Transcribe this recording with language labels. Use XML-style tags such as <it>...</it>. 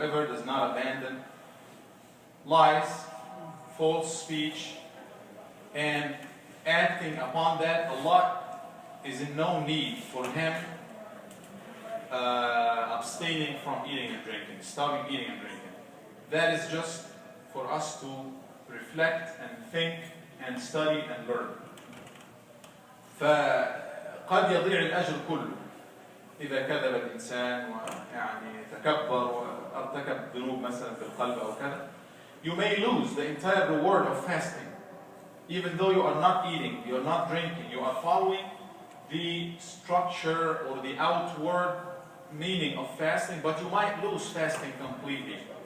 <en>Whoever does not abandon lies, false speech, and acting upon that, Allah is in no need for him abstaining from eating and drinking, stopping eating and drinking. That is just for us to reflect and think and study and learn.</en> <ar>فقد يضيع الأجر كله إذا كذب الإنسان ويعني تكبر وارتكب ذنوب مثلا في القلب أو كذا.</ar> <en>You may lose the entire reward of fasting, even though you are not eating, you are not drinking, you are following the structure or the outward meaning of fasting, but you might lose fasting completely.</en>